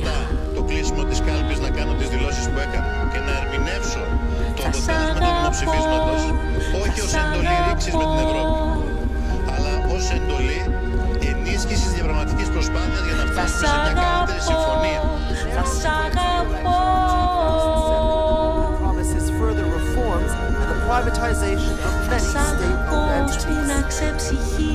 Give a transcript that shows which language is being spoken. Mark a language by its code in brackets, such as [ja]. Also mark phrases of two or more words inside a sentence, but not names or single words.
[el] μετά το κλείσιμο της κάλπης να κάνω τις δηλώσεις που έκανα και να ερμηνεύσω το Θα σ' αποτέλεσμα του αγαπώ, δημοψηφίσματος όχι θα ως σ' εντολή ρήξης με την Ευρώπη, αγαπώ. αλλά ως εντολή ενίσχυσης διαπραγματικής προσπάθειας για να Θα φτάσουμε σ' σε μια καλύτερη αγαπώ, συμφωνία. θα σ' αγαπώ. [en] Promises further reforms and the privatization of [el] Θα [en] many [el] σ' αγαπώ [en] state-owned [el] ώστε να [en] entities. [el] ξεψυχήσω.